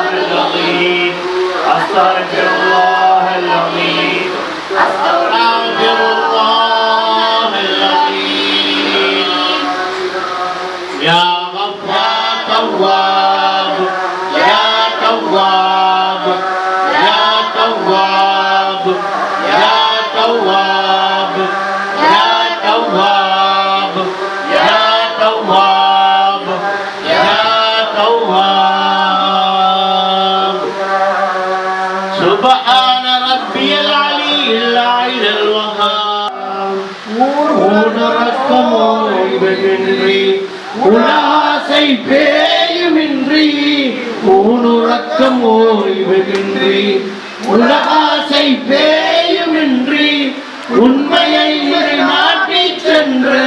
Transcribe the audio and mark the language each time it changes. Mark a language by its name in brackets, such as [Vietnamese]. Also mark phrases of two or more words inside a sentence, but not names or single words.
[Arabic] العظيم أستغفر الله العظيم أستغفر الله العظيم يا غفار تواب يا تواب يا تواب يا تواب يا تواب يا تواب يا تواب سبحان ربي العلي الأعلى الوهاب [Tamil] உணரக்கமோய்வென்றி உலாசை பேயுமின்றி ஊனுறக்கமோய்வென்றி உலகாசை பேயுமின்றி உண்மையை நாட்டி சென்ற